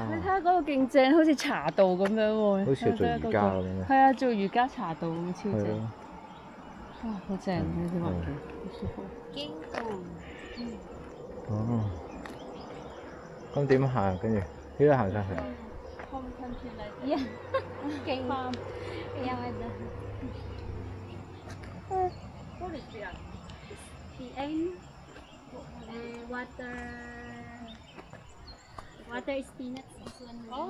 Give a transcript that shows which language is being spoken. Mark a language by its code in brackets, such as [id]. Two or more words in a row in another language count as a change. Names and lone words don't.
[yue] 你睇下嗰個勁正，好似茶道咁樣喎。好似做瑜伽咁樣係啊，做瑜伽茶道咁超正。係咯。哇！好正呢啲環境，好舒服。經過。哦。咁點行？跟住呢度行上去。 [en] Yeah. Okay. Yeah, What is that? PM. Water. Water is peanuts. This one. Oh.